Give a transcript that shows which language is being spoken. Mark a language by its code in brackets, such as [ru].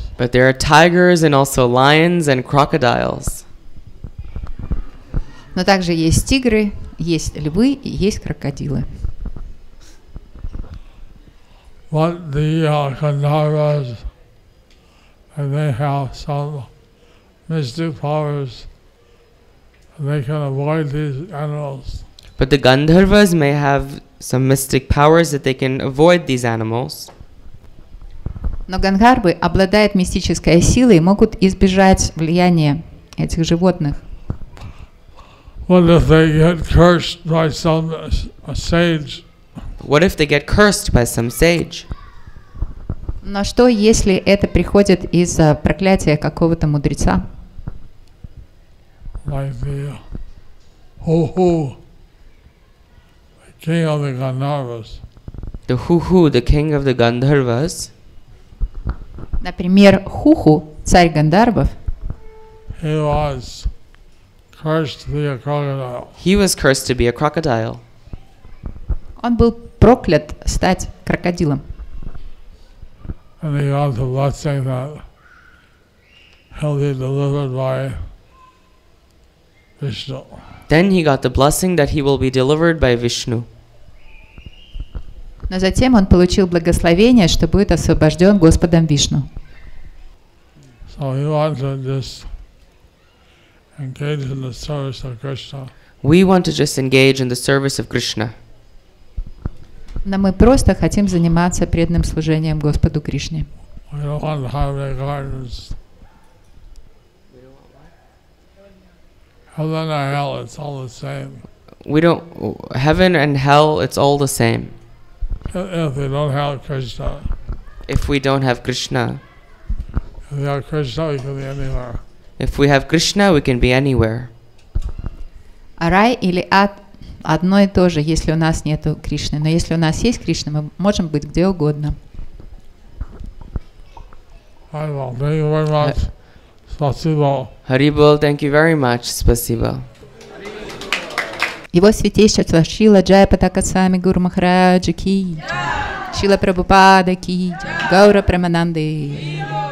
[en] But there are tigers and also lions and crocodiles. [ru] Но также есть тигры, есть львы и есть крокодилы. [en] But the Gandharvas, and they have some mystic powers, and they can avoid these animals. But the Gandharvas may have some mystic powers that they can avoid these animals. [ru] Но Гандхарвы обладают мистической силой и могут избежать влияния этих животных. [en] What if they get cursed by a sage? What if they get cursed by some sage? [ru] Но что, если это приходит из-за проклятия какого-то мудреца? [en] Like the Hu, the king of the Gandharvas. The Hu, the king of the Gandharvas. [ru] Например, Хуху, царь Гандharвов, [en] He was cursed to be a crocodile. He was cursed to be a crocodile. [ru] он был проклят стать крокодилом. [en] And he got the blessing that he'll be delivered by Vishnu. Then he got the blessing that he will be delivered by Vishnu. [ru] Но затем он получил благословение, что будет освобожден Господом Вишну. [en] So he wants to just engage in the service of Krishna. We want to just engage in the service of Krishna. [ru] Но мы просто хотим заниматься преданным служением Господу Кришне. [en] We don't want to have any gardens. Heaven or hell, it's all the same. We don't, heaven and hell, it's all the same. If we don't have Krishna, If we don't have Krishna, if we have Krishna, we can be anywhere. if we have Krishna, we can be anywhere. [ru] А рай или ад одно и то же, если у нас нету Кришны. Но если у нас есть Кришна, мы можем быть где угодно. [en] Well, thank you very much. [ru] Spasibo. [en] Haribol, thank you very much. [ru] Spasibo. Его святейшество Шрила Джайапатака Свами Гуру Махараджа ки, Шрила Прабхупада ки, Гаура Прамананды.